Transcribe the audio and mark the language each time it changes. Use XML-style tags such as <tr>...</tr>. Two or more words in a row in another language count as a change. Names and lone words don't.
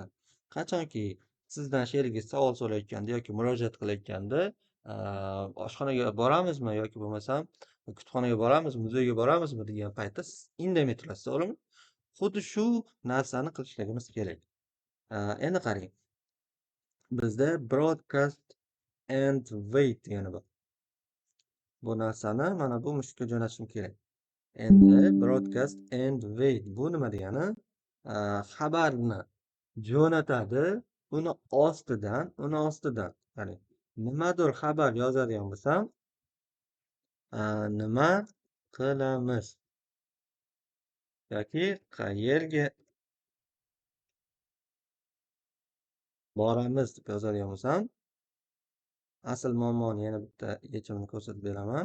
<uz>Qachonki sizdan sherigingiz savol so'rayotganda yoki murojaat qilayotganda, oshxonaga boramizmi yoki bo'lmasam kutubxonaga boramizmi, muzeyga boramizmi degan paytda siz indamay turasiz, to'g'rimi? Xuddi shu narsani qilishligimiz kerak. Endi qarang. Bizda</uz> <en>broadcast and wait</en> <uz>degani bor. Bu narsani mana bu mushukka jo'natishim kerak. Endi</uz> <en>broadcast and wait</en> <uz>bu nima degani? Xabarni jo'natadi, uni ostidan, ya'ni nimadir xabar yozadigan bo'lsam, nima qilamiz yoki qayerga boramiz deb yozadigan bo'lsam, asl muammoni yana bitta yechimini ko'rsatib beraman.</uz>